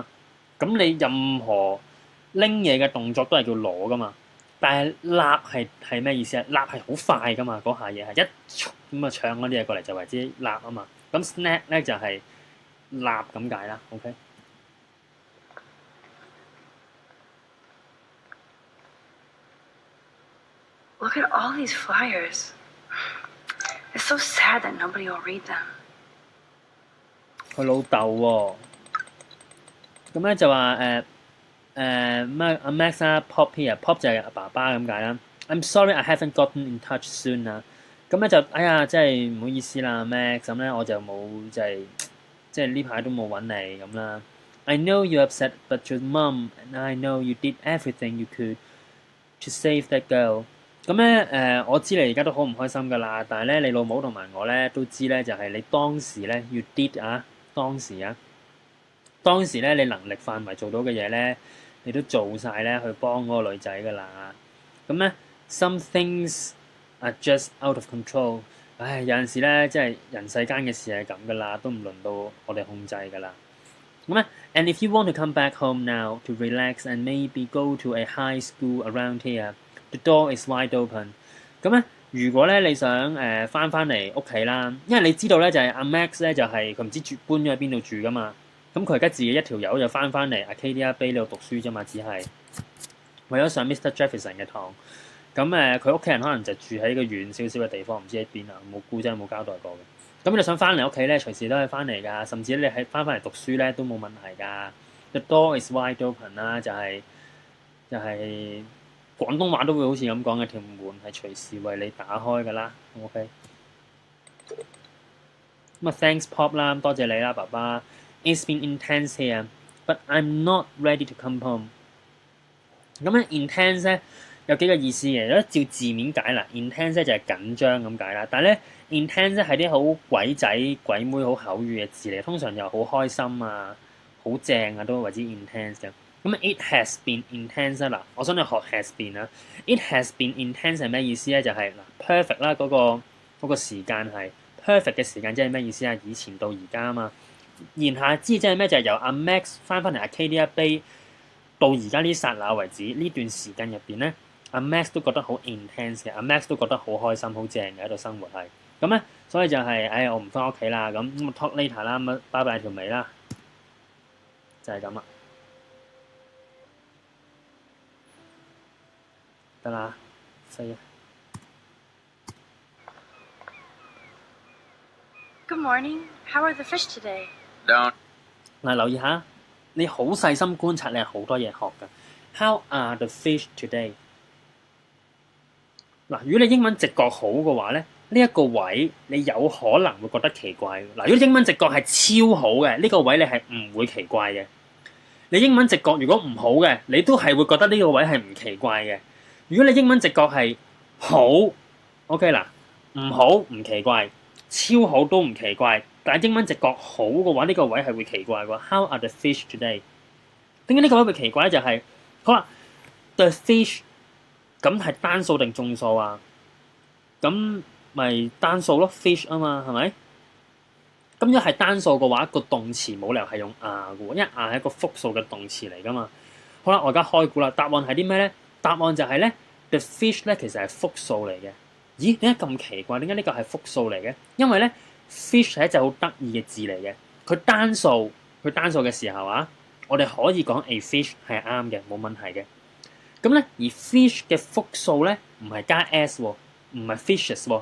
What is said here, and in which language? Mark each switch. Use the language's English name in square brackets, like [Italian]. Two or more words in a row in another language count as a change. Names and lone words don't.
[Cantonese] 咁你任何拎嘢嘅動作都係叫攞噶嘛。但係立係咩意思啊？立係好快噶嘛，嗰下嘢係一咁啊搶嗰啲嘢過嚟就為之立啊嘛。咁 snag 咧就係立咁解啦。OK。 [English] Look at all these flyers. It's so sad that nobody will read them. [Cantonese] 佢老豆喎，咁咧就話咩阿 Max 啦 ， [English] Pop here， [Cantonese] Pop 就係阿爸爸咁解啦。 [English] I'm sorry I haven't gotten in touch soon [Cantonese] 啦。咁咧就哎呀，真係唔好意思啦 ，Max。咁咧我就冇即係呢排都冇揾你咁啦。 [English] I know you're upset, but your mum and I know you did everything you could to save that girl。 [Cantonese] 咁咧我知你而家都好唔開心噶啦，但係咧你老母同埋我咧都知咧，就係你當時咧 [English] you did [Cantonese] 啊，當時咧你能力範圍做到嘅嘢咧，你都做晒咧去幫嗰個女仔噶啦。 [English] 咁咧 some things are just out of control。 [Cantonese] 唉，有陣時咧，即係人世間嘅事係咁噶啦，都唔輪到我哋控制噶啦。咁咧 and if you want to come back home now to relax and maybe go to a high school around here。The door is wide open。咁咧，如果咧你想翻嚟屋企啦，因為你知道咧就係阿 Max 咧就係佢唔知搬咗去邊度住噶嘛。咁佢而家自己一條友就翻嚟 Arcadia Bay 呢度讀書啫嘛，只係為咗上 Mr. Jefferson 嘅堂。咁佢屋企人可能就住喺個遠少少嘅地方，唔知喺邊啊，冇估真係冇交代過嘅。咁你想翻嚟屋企咧，隨時都可以翻嚟㗎，甚至你係翻嚟讀書咧都冇問題㗎。 [English] The door is wide open [Cantonese] 啦，就係就係、廣東話都會好似咁講嘅，條門係隨時為你打開㗎啦。OK。 [English] 咁啊，thanks Pop 啦， [Cantonese] 多謝你啦，爸爸。 [English] It's been intense here, but I'm not ready to come home。 [Cantonese] 咁咧 intense 咧有幾個意思嘅，如果照字面解啦 intense 咧就係緊張咁解啦。但係咧 intense 咧係啲好鬼仔鬼妹好口語嘅字嚟，通常又好開心啊、好正啊都為之 intense 嘅。咁 [English] it has been intense [Cantonese] 啦，我想你學 [English] has been [Cantonese] 啦。 [English] it has been intense [Cantonese] 係咩意思咧？就係、perfect 啦，嗰個時間係 perfect 嘅時間，即係咩意思啊？以前到而家啊嘛。言下之意即係咩？就係由阿 Max 翻嚟 Arcadia Bay 到而家呢剎那為止，呢段時間入邊咧，阿 Max 都覺得好 intense 嘅，阿 Max 都覺得好開心、好正嘅喺度生活係。咁咧，所以就係、我唔翻屋企啦，咁 [English] talk later [Cantonese] 啦，咁拜拜條尾啦，就係咁啦，得啦，飛啊！ [English] Good morning. How are the fish today? Don't. [Cantonese] 嗱，留意下，你好細心觀察，你係好多嘢學㗎。 [English] How are the fish today？ [Cantonese] 嗱，如果你英文直覺好嘅話咧，呢一個位你有可能會覺得奇怪。嗱，如果英文直覺係超好嘅，呢個位你係唔會奇怪嘅。你英文直覺如果唔好嘅，你都係會覺得呢個位係唔奇怪嘅。如果你英文直覺係好 ，OK 嗱，唔好唔奇怪。超好都唔奇怪，但係英文直覺好嘅話，呢個位係會奇怪喎。 [English] How are the fish today？ [Cantonese] 點解呢個位會奇怪咧？就係好啦 ， [English] the fish [Cantonese] 咁係單數定眾數啊？咁咪單數咯 ，fish 啊嘛，係咪？咁如果係單數嘅話，個動詞冇理由係用 are 嘅喎，因為 are 係一個複數嘅動詞嚟噶嘛。好啦，我而家開估啦，答案係啲咩咧？答案就係咧 ， [English] the fish [Cantonese] 咧其實係複數嚟嘅。咦？點解咁奇怪？點解呢個係複數嚟嘅？因為咧 fish 係一隻好得意嘅字嚟嘅。佢單數嘅時候啊，我哋可以講 [English] a fish [Cantonese] 係啱嘅，冇問題嘅。咁咧，而 fish 嘅複數咧唔係加 s 喎，唔係 fishes 喎。